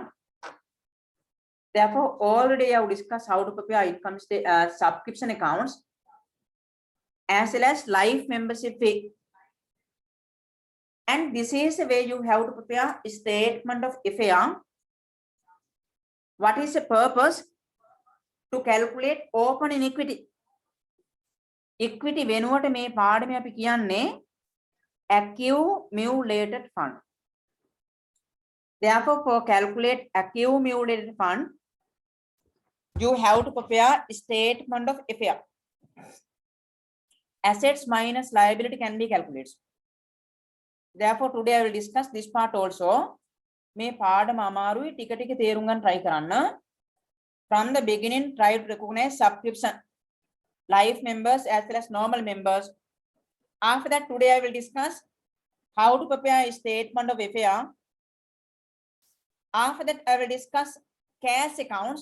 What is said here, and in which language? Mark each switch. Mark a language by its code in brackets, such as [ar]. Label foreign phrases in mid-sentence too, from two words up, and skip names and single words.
[en] Therefore, already I have discussed how to prepare income subscription accounts as well as life membership fee. And this is the way you have to prepare a statement of affair. What is the purpose? To calculate opening equity. [si] Equity වෙනුවට මේ පාඩමේ අපි කියන්නේ [en] accumulated fund. Therefore, for calculate accumulated fund, you have to prepare a statement of affair. Assets minus liability can be calculated. Therefore, today I will discuss this part also. [si] මේ පාඩම අමාරුයි ටික ටික තේරුම් ගන්න try කරන්න. [en] From the beginning, try to recognize subscription, life members as well as normal members. After that, today I will discuss how to prepare a statement of affair. After that, I will discuss cash accounts.